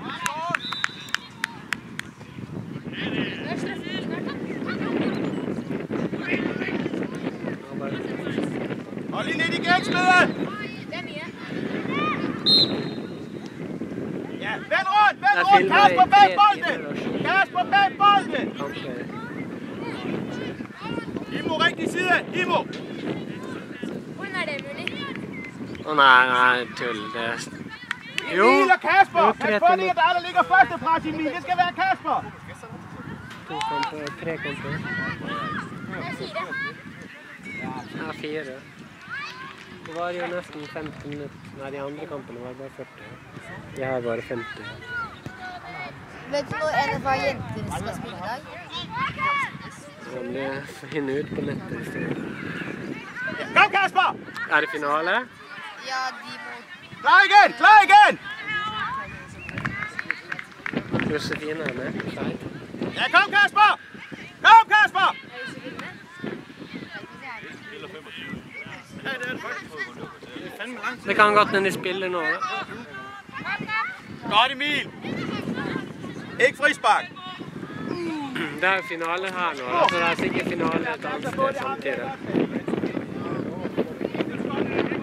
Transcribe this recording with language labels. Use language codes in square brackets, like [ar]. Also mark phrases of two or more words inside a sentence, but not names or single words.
[da] Hold lige lidt igen, Smede! [no] Det er mye. [da] Ja, vend rundt! Kasper bag bolden! Kasper bag bolden! Himo, rigtig side! Himo! [no] Hvordan er det mulig? Å nei, tull. Det er... Jo! [da] Emil og Kasper! Jo, Pas på lige, at der ligger førstepres, Emil. Det skal være Kasper! [no] 2 kamper, 3 kamper. Det er 4. Ja, 4. Det var jo nesten 15 minutter. Nei, de andre kampene var bare 40. Jeg har bare 50. Vet du når en av jentene skal spille i dag? Så må jeg finne ut på nettet i stedet. [da] Kom, Kasper! [no] Er det finale? Ja, de må... [da] Klar igen! Klar igen! [no] Josefine er med. Skeit. [da] Ja, kom, Kasper! Kom, Kasper! [no] Det kan godt hende de spiller nå. [da] Godt, Emil! Ikke frispark! [no] Det er finale her nå, så det er sikkert finale et annet sted samtidig.